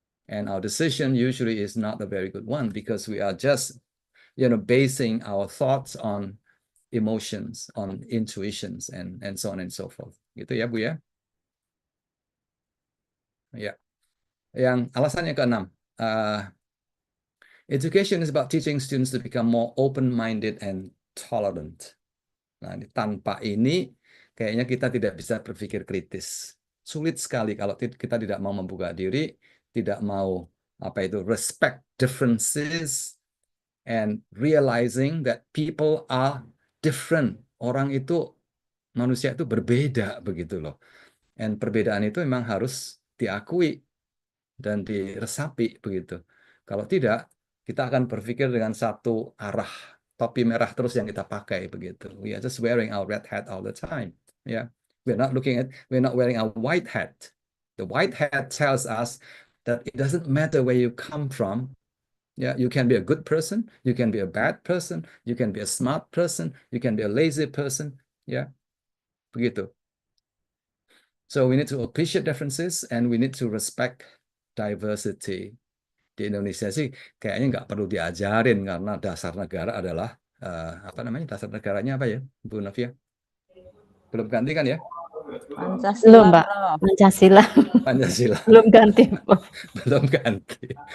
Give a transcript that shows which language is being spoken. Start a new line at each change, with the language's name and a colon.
English: And our decision usually is not a very good one because we are just, basing our thoughts on emotions, on intuitions, and so on and so forth.
Indonesian: Gitu ya, Bu ya. Ya. Yang alasan yang keenam,
English: education is about teaching students to become more open-minded and tolerant.
Indonesian: Nah, tanpa ini kayaknya kita tidak bisa berpikir kritis. Sulit sekali kalau kita tidak mau membuka diri, tidak mau
English: respect differences and realizing that people are different.
Indonesian: Orang itu, manusia itu berbeda begitu loh. And perbedaan itu memang harus diakui dan diresapi begitu. Kalau tidak, kita akan berpikir dengan satu arah, topi merah terus yang kita pakai begitu.
English: We are just wearing our red hat all the time. Yeah, we're not wearing our white hat. The white hat tells us that it doesn't matter where you come from, Yeah, you can be a good person, you can be a bad person, you can be a smart person, you can be a lazy person.
Indonesian: Ya, begitu.
English: So we need to appreciate differences and we need to respect diversity.
Indonesian: Di Indonesia sih kayaknya nggak perlu diajarin karena dasar negara adalah apa namanya, dasar negaranya apa ya, Bu Novia? Belum ganti kan ya? Belum, Pancasila, Mbak. Prof. Pancasila. Pancasila. Belum ganti, Prof. Belum ganti.